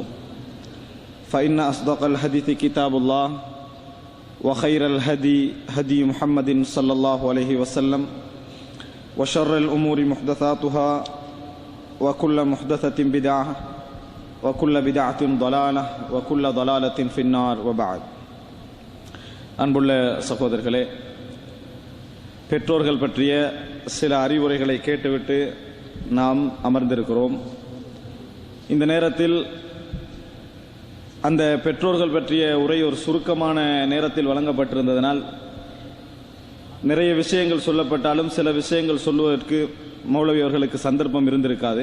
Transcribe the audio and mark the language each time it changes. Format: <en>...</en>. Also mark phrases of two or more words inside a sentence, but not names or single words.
<ar>فإن أصدق الحديث كتاب الله وخير الهدي هدي محمد صلى الله عليه وسلم وشر الأمور محدثاتها وكل محدثة بدعة وكل بدعة ضلالة وكل ضلالة في النار وبعد.</ar> <ta>அன்புள்ள சகோதரர்களே, பெற்றோர்கள் பற்றிய சில அறிவுரைகளை கேட்டுவிட்டு நாம் அமர்ந்திருக்கிறோம். இந்த நேரத்தில் அந்த பெற்றோர்கள் பற்றிய உரை ஒரு சுருக்கமான நேரத்தில் வழங்கப்பட்டிருந்ததனால் நிறைய விஷயங்கள் சொல்லப்பட்டாலும் சில விஷயங்கள் சொல்லுவதற்கு மௌலவி அவர்களுக்கு சந்தர்ப்பம் இருந்திருக்காது.</ta>